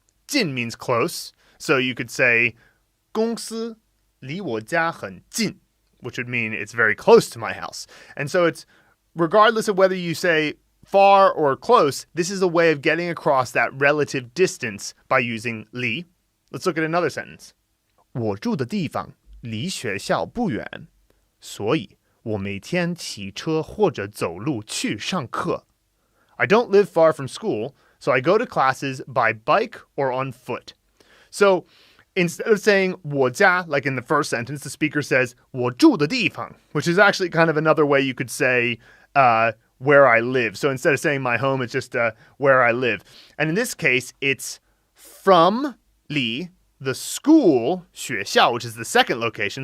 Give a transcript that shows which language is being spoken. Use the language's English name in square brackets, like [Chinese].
[English] 近 means close. So you could say [Chinese] 公司离我家很近, [English] which would mean it's very close to my house. And so it's regardless of whether you say far or close, this is a way of getting across that relative distance by using 离. Let's look at another sentence. [Chinese] 我住的地方离学校不远，所以我每天骑车或者走路去上课. [English] I don't live far from school, so I go to classes by bike or on foot. So instead of saying 我家, like in the first sentence, the speaker says [Chinese] 我住的地方, [English] which is actually kind of another way you could say where I live. So instead of saying my home, it's just where I live. And in this case, it's from 离, the school, 学校, which is the second location.